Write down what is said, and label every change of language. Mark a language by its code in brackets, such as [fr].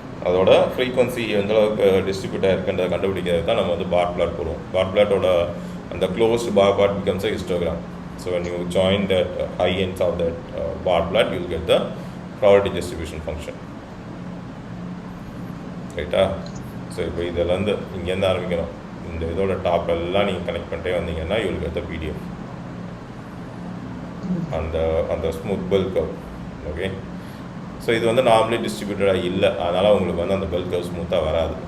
[ta] அதோட ஃப்ரீக்வன்சி எந்த அளவுக்கு டிஸ்ட்ரிபியூட் ஆகிருக்குன்றதை கண்டுபிடிக்கிறது தான் நம்ம வந்து பார் பிளாட் போடுவோம். [en] Bar பிளாட்டோட அந்த closed bar plot becomes a histogram. So when you join that high ends of that bar plot, you will get the probability distribution function. [ta] ரைட்டா? ஸோ இப்போ இதில் இங்கேருந்து ஆரம்பிக்கணும். இந்த இதோட டாப் எல்லாம் நீங்கள் கனெக்ட் பண்ணிட்டே வந்தீங்கன்னா [en] you will get the PDF [ta] அந்த smooth bell curve. Okay, so இது வந்து நார்மலி டிஸ்ட்ரிபியூட்டடாக இல்லை, அதனால் உங்களுக்கு வந்து அந்த பெல் கர்வ் ஸ்மூத்தாக வராது.